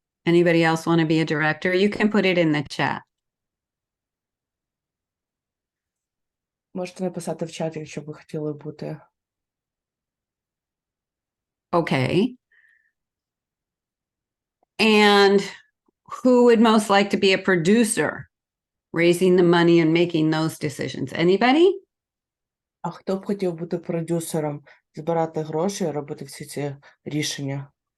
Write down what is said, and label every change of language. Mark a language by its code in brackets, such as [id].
[en] Anybody else want to be a director? You can put it in the chat. [uk] Можете написати в чаті, якщо б ви хотіли бути. [en] Okay. And who would most like to be a producer, raising the money and making those decisions? Anybody? [uk] А хто б хотів бути продюсером, збирати гроші і робити всі ці рішення?